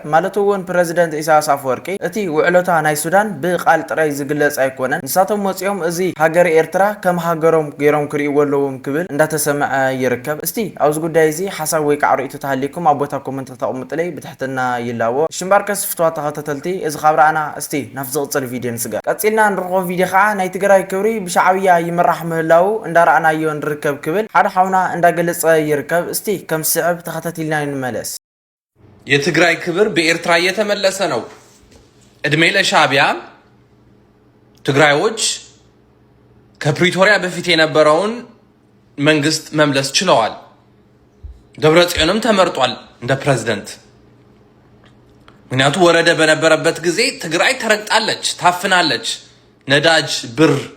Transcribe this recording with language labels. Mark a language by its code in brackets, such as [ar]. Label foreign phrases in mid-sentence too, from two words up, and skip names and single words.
[ti] ማለት እውን ፕሬዚደንት ኢሳያስ ኣፈወርቂ እቲ ውዕሎታ ናይ ሱዳን ብቃል ጥራይ ዝግለጽ ኣይኮነን ንሳቶም ወፂኦም እዚ ሃገር ኤርትራ ከም ሃገሮም ገይሮም ክሪእዎ ኣለዎም ክብል እንዳተሰምዐ ይርከብ እስቲ ኣብዚ ጉዳይ እዚ ሓሳብ ወይ ከዓ ርእይቶ ተሃሊኩም ኣብ ቦታ ኮመንት ተቐምጡለይ ብትሕትና ይላዎ ሽምባርከስ ፍትዋ ተኸታተልቲ እዚ ካብራና እስቲ ናብ ዝቕፅል ቪድዮ ንስገር ቀፂልና ንርኽቦ ቪድዮ ከዓ ናይ ትግራይ ክብሪ ብሻዕብያ ይምራሕ ምህላው እንዳረኣናዮ ንርከብ ክብል ሓደ ሓውና እንዳገለጸ ይርከብ እስቲ ከም ስዕብ ተኸታቲልና እንመለስ [am] የትግራይ ክብር በኤርትራ እየተመለሰ ነው እድሜ ለሻዕቢያ ትግራዮች ከፕሪቶሪያ በፊት የነበረውን መንግስት መምለስ ችለዋል ደብረጽዮንም ተመርጧል እንደ ፕሬዝዳንት ምክንያቱ ወረደ በነበረበት ጊዜ ትግራይ ተረግጣለች ታፍናለች ነዳጅ ብር